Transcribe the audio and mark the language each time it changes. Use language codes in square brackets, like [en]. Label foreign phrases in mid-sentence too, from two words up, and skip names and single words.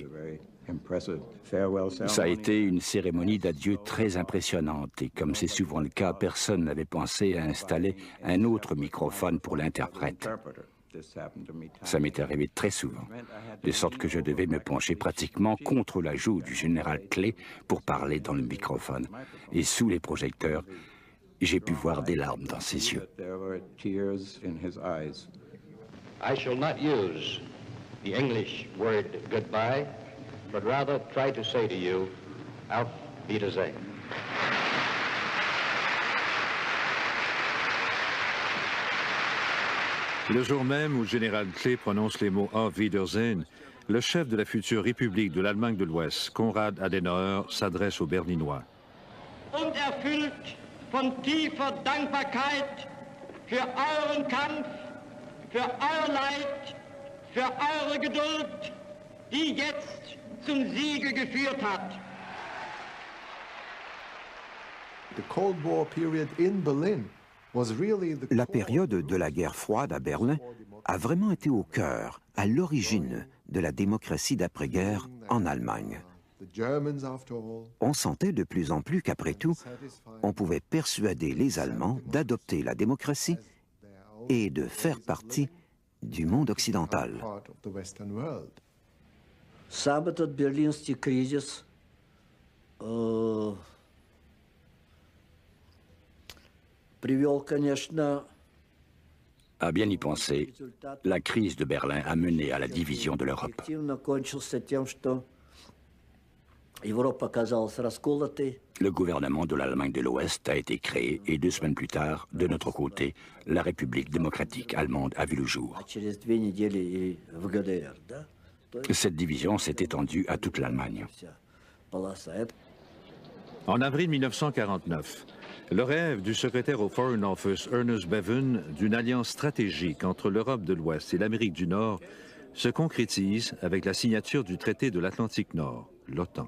[fr] Ça a été une cérémonie d'adieu très impressionnante et comme c'est souvent le cas, personne n'avait pensé à installer un autre microphone pour l'interprète. Ça m'est arrivé très souvent, de sorte que je devais me pencher pratiquement contre la joue du général Clay pour parler dans le microphone. Et sous les projecteurs, j'ai pu voir des larmes dans ses yeux. [en] I shall not use the English word goodbye, but rather try to say to you, [de] Auf Wiedersehen. [fr] Le jour même où le général Clay prononce les mots [de] Auf Wiedersehen, [fr] le chef de la future République de l'Allemagne de l'Ouest, Konrad Adenauer, s'adresse aux Berlinois. [de] Und erfüllt von tiefer Dankbarkeit für euren Kampf, für euer Leid, für eure Geduld, die jetzt zum Siege geführt hat. [fr] La période de la guerre froide à Berlin a vraiment été au cœur, à l'origine de la démocratie d'après-guerre en Allemagne. On sentait de plus en plus qu'après tout, on pouvait persuader les Allemands d'adopter la démocratie et de faire partie du monde occidental. [ru] Сам этот берлинский кризис привел, конечно, [fr] À bien y penser, la crise de Berlin a mené à la division de l'Europe. [ru] эффективно кончился тем, что Европа оказалась расколотой. [fr] Le gouvernement de l'Allemagne de l'Ouest a été créé et 2 semaines plus tard, de notre côté, la République démocratique allemande a vu le jour. [ru] Через 2 недели и в ГДР, да? [fr] Cette division s'est étendue à toute l'Allemagne. En avril 1949, le rêve du secrétaire au Foreign Office Ernest Bevin d'une alliance stratégique entre l'Europe de l'Ouest et l'Amérique du Nord se concrétise avec la signature du traité de l'Atlantique Nord, l'OTAN.